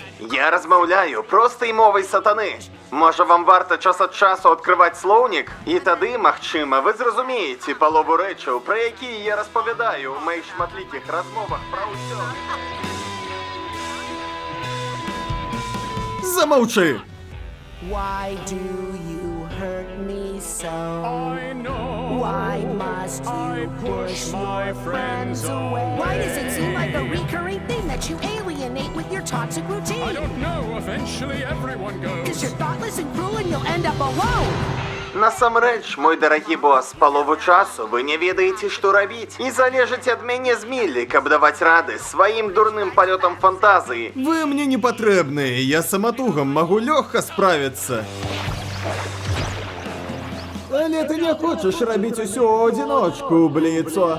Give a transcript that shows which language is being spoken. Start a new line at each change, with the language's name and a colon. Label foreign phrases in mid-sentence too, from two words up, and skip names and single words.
Belarusian: Я размаўляю простай мовай сатаны. Можа, вам варта час ад часу адкрываць слоўнік? І тады, магчыма, вы зразумееце палову рэчаў, пра якія я распавядаю ў маіх шматлікіх размовах пра ўсё. Замаўчы!
English: Why do you hurt me so? I know. Why must I you push my friends away. Why does it seem like a recurring thing that you alienate with your toxic routine? I don't know. Eventually, everyone Cause goes. you're thoughtless and cruel and you'll end up alone.
Belarusian: Насамрэч, мой дарагі бос, палову часу вы не ведаеце, што рабіць. І залежыце ад мяне з Міллі, каб даваць рады сваім дурным палётам фантазіі. Вы мне не патрэбныя, я саматугам магу лёгка справіцца. Але ты не хочаш рабіць усё ў адзіночку, Бліцо.